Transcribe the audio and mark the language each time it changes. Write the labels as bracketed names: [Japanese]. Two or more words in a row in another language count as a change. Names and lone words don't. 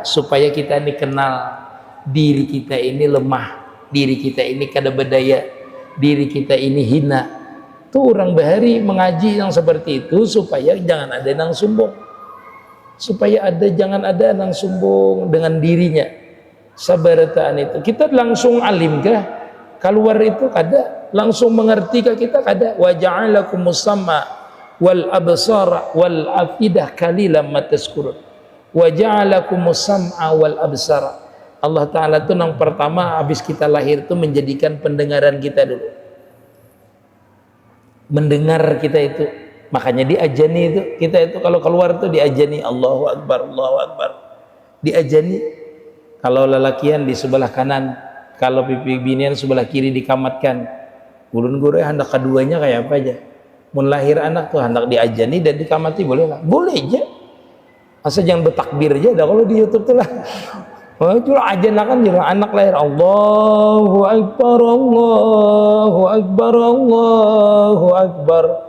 [Banjar] Supaya kita ini kenal diri kita ini lemah diri kita ini kada berdaya diri kita ini hina tuh orang bahari mengaji yang seperti itu supaya jangan ada nang sombong jangan ada nang sombong dengan dirinya sabarataan itu kita langsung alim kah keluar itu kada langsung mengerti kah kita kada [Arabic] وجعل لكم السمع والأبصار والأفئدة قليلا ما تذكرون وجعل لكم السمع والأبصار [Banjar] Allah Ta'ala itu yang pertama habis kita lahir itu menjadikan pendengaran kita dulu mendengar kita itu makanya diajani itu kita itu kalau keluar itu diajani [Arabic] الله أكبر [Banjar] diajani kalau lelakian di sebelah kanan kalau pipi binian sebelah kiri dikamatkan ulun guru hendak keduanya kayak apa aja mun lahir anak tuh hendak diajani dan dikamati boleh lah boleh aja asal jangan bertakbir aja dah kalau di YouTube tuh lah jual ajan lah kan jual anak lahir [Arabic] الله أكبر الله أكبر الله أكبر [Banjar] Allahu Akbar